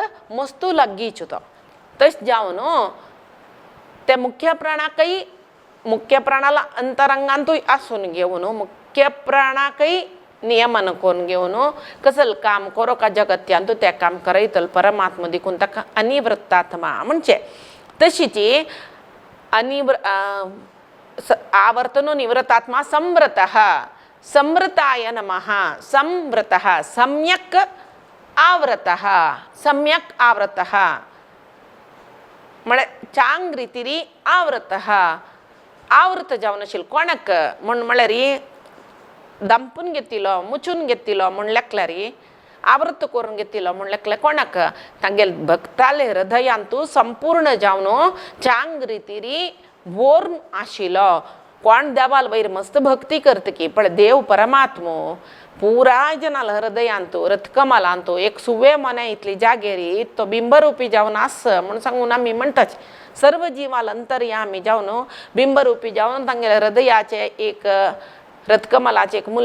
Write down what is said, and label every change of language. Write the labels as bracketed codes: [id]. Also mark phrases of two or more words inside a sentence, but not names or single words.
[kok] मस्तू लागींचो तो तशें जावन ते मुख्य प्राणाकय मुख्य प्राणाला अंतरंगांतूय आसून घेवन मुख्य प्राणाकय नियमन करून घेवन कसल काम करो का जगत्यांतू ते काम करयतलो परमात्मा देखून ताका अनिवृत्तात्मा म्हणजे तशीच आवर्तनो [sa] निवृत्तात्मा संवृतः संवृताय नमः संवृतः सम्यक् आवृतः [kok] म्हळ्यार चांग रितीरी आवृतः आवृत जावन आशिल्लो कोणाक म्हण म्हळ्यार दंपून घेतिलो मुचून घेतिलो म्हण लेखल्यार आवृत करून घेतिलो म्हण लेखल्यार कोणाक तांगेले भक्ताले हृदयांतू संपूर्ण जावन चांग रितीरी भोर आशिल्लो कोण देवाल वयर मस्त भक्ती करता की पण देव परमात्मो पुराय जनाल हृदयांतू रथकमलांतू एक सुवे मना इतली जागेरी तो बिंबरूपी जावन आस म्हण सांगून आमी म्हणटाच सर्व जीवाल अंतर्यामी जावन बिंबरूपी जावन तांगेले हृदयाचे एक रथकमलाचे एक